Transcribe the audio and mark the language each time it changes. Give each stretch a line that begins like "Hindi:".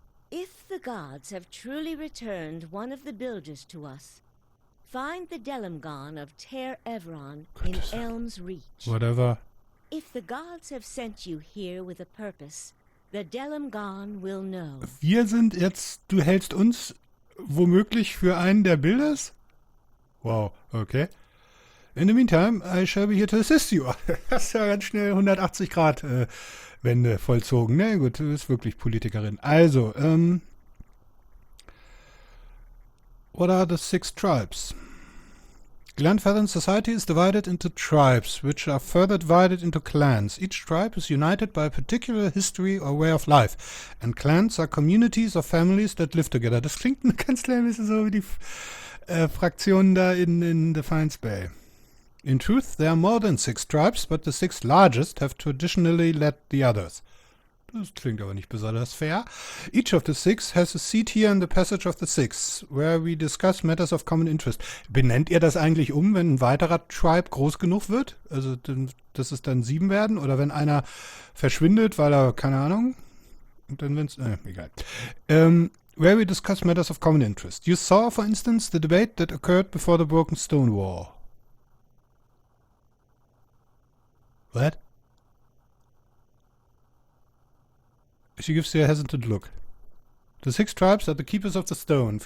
English: If the gods have truly returned one of the builders to us, find the Delimgon of Ter Evron in Elm's Reach. Whatever. If the gods have sent you here with a purpose, the Delimgon will know.
German: Wir sind jetzt, du hältst uns womöglich für einen der Bilders? Wow, okay.
English: In the meantime, I shall be here to assist you.
German: Das ist ja ganz schnell 180 Grad Wende vollzogen. Na gut, du bist wirklich Politikerin.
English: Also, what are the 6 tribes? Glenfadden society is divided into tribes, which are further divided into clans. Each tribe is united by a particular history or way of life. And clans are communities of families that live together.
German: Das klingt ganz klein bisschen so wie die Fraktionen da in Defiance Bay.
English: In truth, there are more than 6 tribes, but the 6 largest have traditionally led the others.
German: Das klingt aber nicht besonders fair.
English: Each of the 6 has a seat here in the Passage of the Six, where we discuss matters of common interest.
German: Benennt ihr das eigentlich wenn ein weiterer Tribe groß genug wird? Also, dass es dann 7 werden? Oder wenn einer verschwindet, weil er, keine Ahnung, und dann wenn's, egal.
English: Where we discuss matters of common interest. You saw, for instance, the debate that occurred before the Broken Stone War. What? She gives you a hesitant look. The 6 tribes are the keepers of the stone.